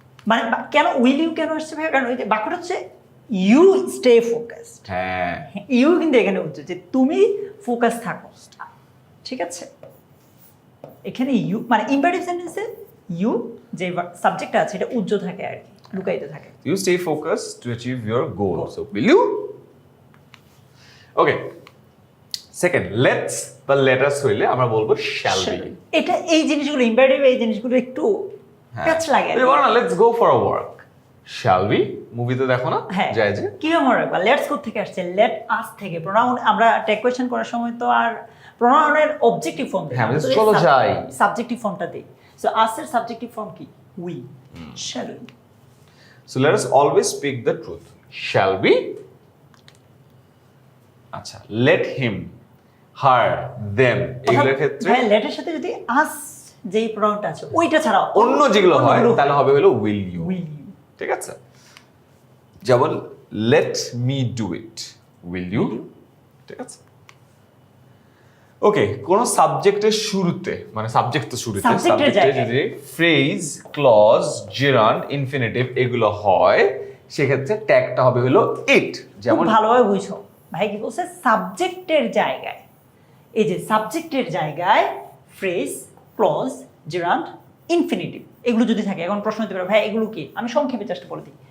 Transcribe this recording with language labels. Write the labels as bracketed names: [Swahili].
[Bangla] মানে কেন will you কেন আসছে ভাই, কারণ ওই যে বাক্যটা হচ্ছে [English] You stay focused. [Bangla] হ্যাঁ, ইউ কিন্তু এখানে হচ্ছে যে তুমি ফোকাস থাকো। ঠিক আছে, এখানে ইউ মানে ইম্পারেটিভ সেন্টেন্সে ইউ যে সাবজেক্টটা আছে এটা উজ্জ্বল থাকে আর কি, লুকায়িত থাকে। [English] you stay focused to achieve your goal. So will you? Okay, second, let's বা let us [Bangla] হইলে আমরা বলবো [English] shall we. [Bangla] এটা এই জিনিসগুলো ইম্পারেটিভ, এই জিনিসগুলো একটু প্যাচ লাগে। তুমি বলো না [English] let's go for a walk. Shall we? [Bangla] মুভিতে দেখো না, হ্যাঁ, যায় যে কি মনে রাখবা, লেটস কোথা থেকে আসছে, লেট আস থেকে। প্রোনাউন আমরা টেক কোয়েশ্চেন করার সময় তো আর প্রোনাউনের অবজেক্টিভ ফর্ম দেই, হ্যাঁ, চলো যাই, সাবজেক্টিভ ফর্মটা দেই। সো আসের সাবজেক্টিভ ফর্ম কি, we, shall we. [English] So let us always speak the truth. Shall we? [Bangla] আচ্ছা, [English] let him, her, them [Bangla] এগুলোর ক্ষেত্রে হ্যাঁ, লেটের সাথে যদি আস যেই প্রোনাউনটা আছে ওইটা ছাড়া অন্য যেগুলো হয় তাহলে হবে হলো [English] will you. Will you. [Bangla] ঠিক আছে, যেমন [English] let me do it, will you? [Bangla] ঠিক আছে, ওকে। কোন সাবজেক্টের শুরুতে, মানে সাবজেক্ট তো শুরুতে, সাবজেক্টে যদি ফ্রেজ, ক্লজ, জেরান্ড, ইনফিনিটিভ এগুলো হয় সেক্ষেত্রে ট্যাগটা হবে হলো ইট। যেমন ভালোভাবে বুঝো ভাই কি বলছে, সাবজেক্টের জায়গায়, এই যে সাবজেক্টের জায়গায় ফ্রেজ, ক্লজ, জেরান্ড, ইনফিনিটিভ এগুলো যদি থাকে, এখন প্রশ্ন হতে পারে ভাই এগুলো কি, আমি সংক্ষেপে চেষ্টা বলে দিই।